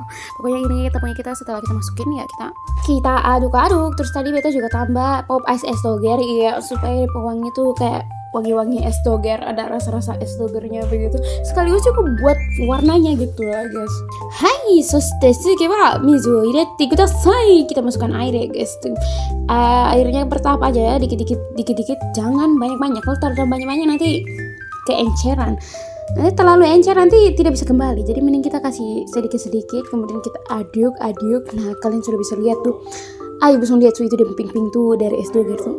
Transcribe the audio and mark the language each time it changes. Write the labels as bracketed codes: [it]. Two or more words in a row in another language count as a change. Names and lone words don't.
[id] Pokoknya ini tepungnya kita setelah kita masukin ya kita aduk-aduk. Terus tadi beta juga tambah pop ice es doger ya, supaya pewangi tuh kayak wangi-wangi es doger, ada rasa-rasa es dogernya begitu. Sekaligus juga buat warnanya gitu lah guys. [ja] はい、すけは水を入れてください. [id] Kita masukkan air ya guys. Airnya bertahap aja ya, dikit-dikit, jangan banyak-banyak. Kalau terlalu banyak-banyak nanti keenceran. Nanti terlalu encer nanti tidak bisa kembali. Jadi mending kita kasih sedikit-sedikit, kemudian kita aduk. Nah, kalian sudah bisa lihat tuh. Ayo bisa lihat tuh, itu dia pink tuh dari es doger tuh.